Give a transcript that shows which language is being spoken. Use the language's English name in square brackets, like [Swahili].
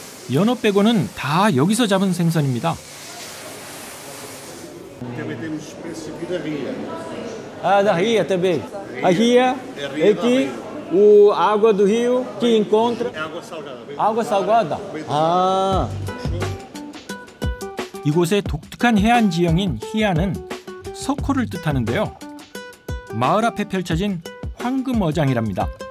[Korean] 연어 빼고는 다 여기서 잡은 생선입니다. [Portuguese] Também temos espécies aqui da ria. Ah, da ria também. A ria é que a água do rio que encontra. É água salgada. Água salgada? Ah. [Korean] 이곳의 독특한 해안 지형인 히아는 석호를 뜻하는데요. 마을 앞에 펼쳐진 황금어장이랍니다.